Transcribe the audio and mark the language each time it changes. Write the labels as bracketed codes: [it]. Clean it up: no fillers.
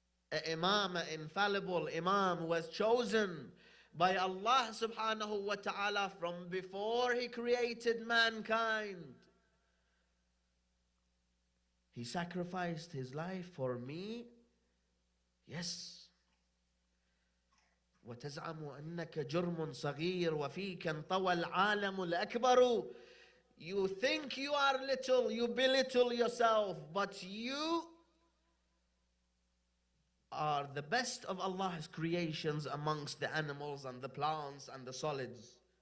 [en] An imam, an infallible imam, was chosen by Allah subhanahu wa ta'ala from before he created mankind. He sacrificed his life for me. Yes. [ar] وتزعم أنك جرم صغير وفيك انطوى العالم الأكبر. [en] You think you are little, you belittle yourself, but you are the best of Allah's creations amongst the animals and the plants and the solids.